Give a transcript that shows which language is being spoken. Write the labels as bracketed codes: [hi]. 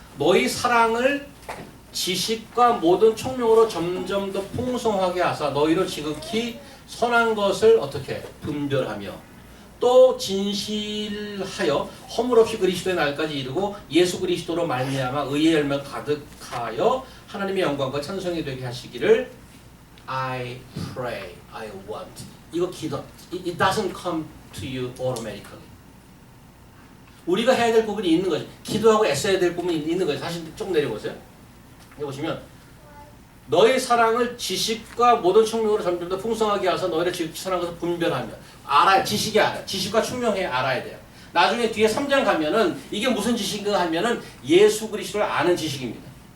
[ko] 너희 사랑을 지식과 모든 총명으로 점점 더 풍성하게 하사 너희로 지극히 선한 것을 어떻게 분별하며 또 진실하여 허물 없이 그리스도의 날까지 이르고 예수 그리스도로 말미암아 의의 열매 가득하여 하나님의 영광과 찬송이 되게 하시기를 [en] I pray, I want. [ko] 이거 기도. [en] It doesn't come to you automatically. [ko] 우리가 해야 될 부분이 있는 거지. 기도하고 애써야 될 부분이 있는 거지. 다시 쭉 내려보세요. 여기 보시면 너의 사랑을 지식과 모든 총명으로 점점 더 풍성하게 하서 너희를 지극히 선한 것을 분별하며 알아야 지식이 알아. 지식과 총명해 알아야 돼요. 나중에 뒤에 3장 가면은 이게 무슨 지식인가 하면은 예수 그리스도를 아는 지식입니다.